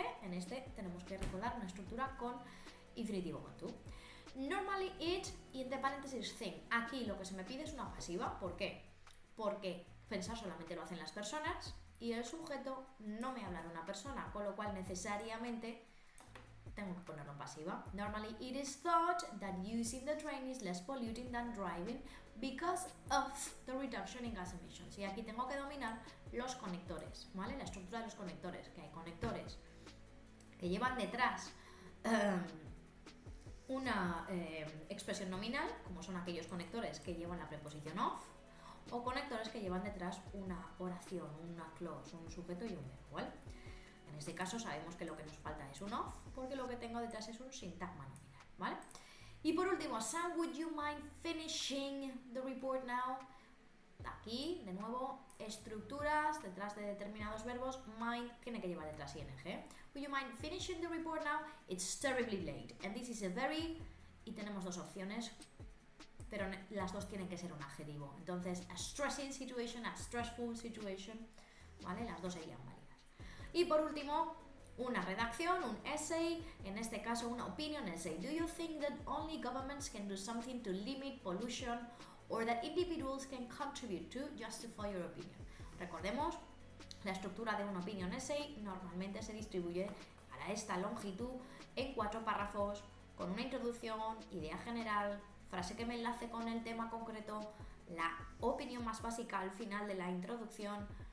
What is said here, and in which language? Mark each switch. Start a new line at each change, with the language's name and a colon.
Spanish: En este tenemos que recordar una estructura con infinitivo con to.
English: Normally it,
Spanish: y entre paréntesis thing. Aquí lo que se me pide es una pasiva. ¿Por qué? Porque pensar solamente lo hacen las personas y el sujeto no me habla de una persona, con lo cual necesariamente tengo que ponerlo en pasiva.
English: Normally it is thought that using the train is less polluting than driving because of the reduction in gas emissions.
Spanish: Y aquí tengo que dominar los conectores, ¿vale? La estructura de los conectores, que hay conectores que llevan detrás una expresión nominal, como son aquellos conectores que llevan la preposición of, o conectores que llevan detrás una oración, una clause, un sujeto y un verbo, ¿vale? En este caso sabemos que lo que nos falta es un of, porque lo que tengo detrás es un sintagma nominal, ¿vale? Y por último,
English: Sam, would you mind finishing the report now?
Spanish: Aquí, de nuevo, estructuras detrás de determinados verbos, mind tiene que llevar detrás ing.
English: Would you mind finishing the report now? It's terribly late. And this is a very...
Spanish: Y tenemos dos opciones, pero las dos tienen que ser un adjetivo. Entonces,
English: a stressing situation, a stressful situation,
Spanish: ¿vale? Las dos serían válidas. Y por último, una redacción, un essay, en este caso una opinion essay.
English: Do you think that only governments can do something to limit pollution or that individuals can contribute to justify your opinion?
Spanish: Recordemos, la estructura de un opinion essay normalmente se distribuye para esta longitud en 4 párrafos con una introducción, idea general, frase que me enlace con el tema concreto, la opinión más básica al final de la introducción,